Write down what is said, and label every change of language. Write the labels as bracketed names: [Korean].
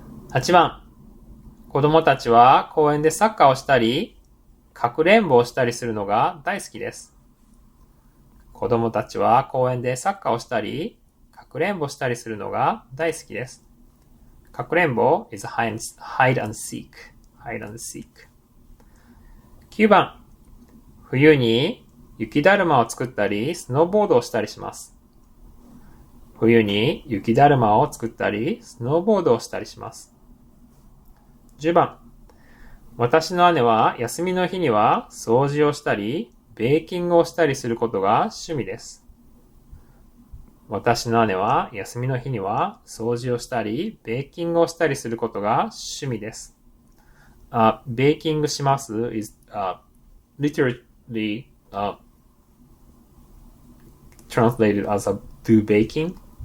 [Japanese] 8番、子供たちは公園でサッカーをしたりかくれんぼをしたりするのが大好きです。子供たちは公園でサッカーをしたりかくれんぼしたりするのが大好きです。 [English] かくれんぼ is hide and seek. Hide and seek. [Japanese] 9番、冬に雪だるまを作ったりスノーボードをしたりします。冬に雪だるまを作ったりスノーボードをしたりします。 10番、私の姉は休みの日には掃除をしたりベーキングをしたりすることが趣味です。私の姉は休みの日には掃除をしたりベーキングをしたりすることが趣味です。 [English] ベーキングします is literally translated as a do baking.